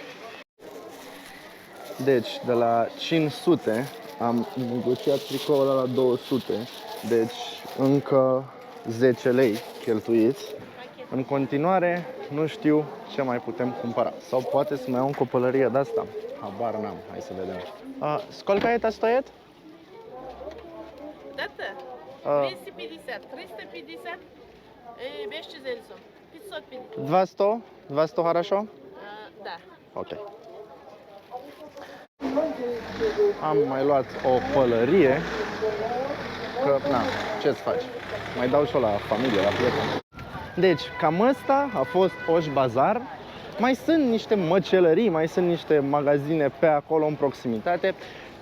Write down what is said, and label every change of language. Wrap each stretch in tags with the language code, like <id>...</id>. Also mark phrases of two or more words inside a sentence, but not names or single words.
<ro>Deci, de la 500 am negociat tricoul ăla la 200, deci încă 10 lei cheltuiți. În continuare, nu știu ce mai putem cumpăra. Sau poate să mai iau o pălărie de asta. Habar n-am, hai să vedem.</ro> <ru>Сколько это стоит? Это 250, 350 и без чизельцов. 550. 200? 200 хорошо? Да. Ok.</ru> <ro>Am mai luat o pălărie, că, na, ce-ți faci? Mai dau și-o la familie, la prieteni. Deci, cam ăsta a fost Osh Bazar. Mai sunt niște măcelării, mai sunt niște magazine pe acolo în proximitate.</ro>